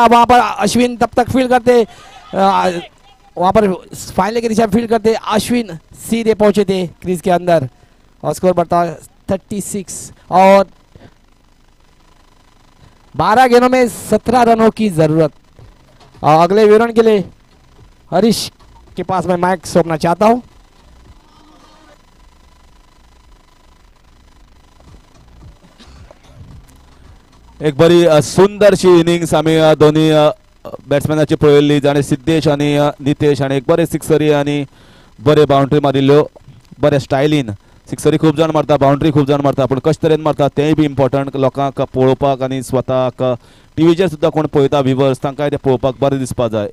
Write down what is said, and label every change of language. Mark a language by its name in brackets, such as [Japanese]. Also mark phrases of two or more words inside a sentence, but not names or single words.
[Hindi] वहां पर अश्विन तब तक फील्ड करते, वहां पर फाइनल की दिशा में फील्ड करते अश्विन सीधे पहुंचे थे क्रीज के अंदर और स्कोर बढ़ता 36 और 12 गेंदों में 17 रनों की जरूरत। और अगले विवरण के लिए हरीश के पास मैं माइक सौंपना चाहता हूं। [Konkani] एक बरी सुंदरशी इनिंग्स आम्ही दोन्ही बॅट्समॅनाची पळयल्ली, जाणे सिद्धेश आणि नितेश आणि एक बरे सिक्सरी आणि बरे बाउंड्री मारिल्ल्यो, बरे स्टायलीन सिक्सरी खूब जाण मारता, बाउंड्री खूब जाण मारता, पण कशे तरेन मारता तेंय बी इम्पॉर्टंट लोकांक पळोवपाक आणि स्वताक टीव्हीचेर सुद्धा कोण पळयता व्ह्युअर्स तांकांय ते पळोवपाक बरें दिसपा जाय।